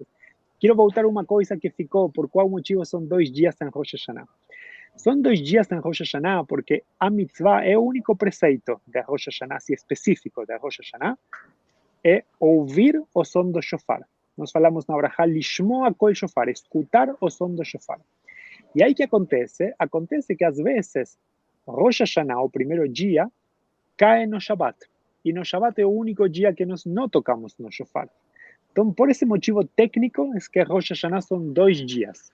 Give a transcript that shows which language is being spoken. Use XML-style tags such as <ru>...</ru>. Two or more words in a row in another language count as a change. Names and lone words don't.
<pt>Quero voltar a uma coisa que ficou, por qual motivo são 2 dias em Rosh Hashanah. São 2 dias em Rosh Hashanah porque a mitzvah é o único preceito de Rosh Hashanah, assim, específico de Rosh Hashanah, é ouvir o som do shofar. Nós falamos na Brachá,</pt> <he>לשמוע קול שופר,</he> <pt>escutar o som do shofar. E aí o que acontece? Acontece que às vezes Rosh Hashanah, o primeiro dia, cai no Shabbat. E no Shabbat é o único dia que nós não tocamos no shofar. Então, por esse motivo técnico, é que Rosh Hashanah são 2 dias.</pt>